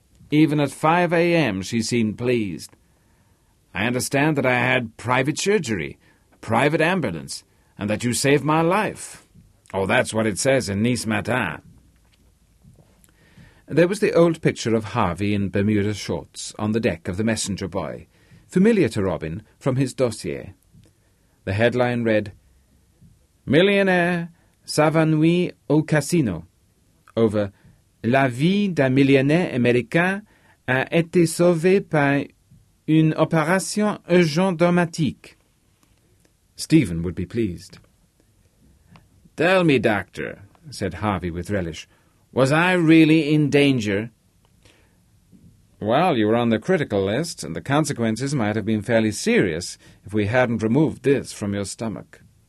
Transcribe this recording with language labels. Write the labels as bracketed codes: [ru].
[en] Even at 5 a.m. she seemed pleased. I understand that I had private surgery, a private ambulance, and that you saved my life. Oh, that's what it says in Nice Matin." There was the old picture of Harvey in Bermuda shorts on the deck of the messenger boy, familiar to Robin from his dossier. The headline read, [fr] "Millionaire s'évanouit au casino," over "La vie d'un millionnaire américain a été sauvée par une opération urgente dramatique." [en] Stephen would be pleased. "Tell me, doctor," said Harvey with relish, "was I really in danger?" "Well, you were on the critical list, and the consequences might have been fairly serious if we hadn't removed this from your stomach."